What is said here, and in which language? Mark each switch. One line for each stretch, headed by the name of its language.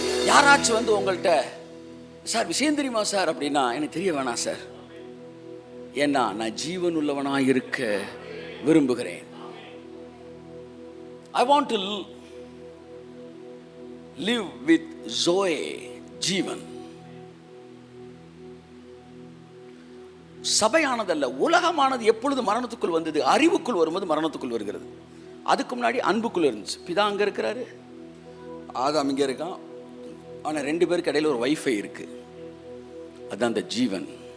Tamil: யாராச்சும் வந்து உங்கள்கிட்ட சார் விஷயம் தெரியுமா சார் அப்படின்னா, எனக்கு தெரிய வேணாம் சார், ஏன்னா நான் ஜீவன் உள்ளவனாக இருக்க விரும்புகிறேன்.
English: I want to live with Zoe, ஜீவன்.
Tamil: சபையானதல்ல, உலகமானது எப்பொழுது மரணத்துக்குள் வந்தது? அறிவுக்குள் வரும்போது மரணத்துக்குள் வருகிறது. அதுக்கு முன்னாடி அன்புக்குள் இருந்துச்சு. பிதா அங்கே இருக்கிறாரு, ஆதாம் இங்கே இருக்கான். ஆனால் ரெண்டு பேருக்கு இடையில ஒரு வைஃபை இருக்கு. அதுதான் அந்த ஜீவன்.